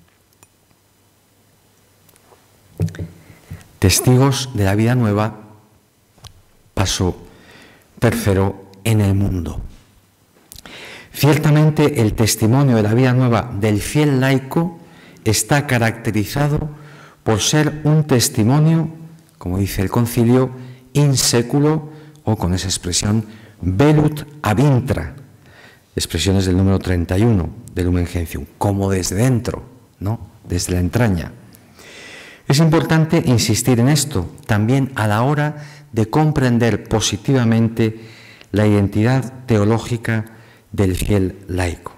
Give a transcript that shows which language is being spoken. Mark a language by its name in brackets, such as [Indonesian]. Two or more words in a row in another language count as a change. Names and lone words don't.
[Spanish] Testigos de la vida nueva, paso tercero, en el mundo. Ciertamente el testimonio de la vida nueva del fiel laico está caracterizado por ser un testimonio, como dice el concilio, [Latin] in seculo, [Spanish] o con esa expresión, [Latin] velut ab intra, [Spanish] expresiones del número 31 del Lumen Gentium, como desde dentro, ¿no? Desde la entraña. Es importante insistir en esto también a la hora de comprender positivamente la identidad teológica del fiel laico.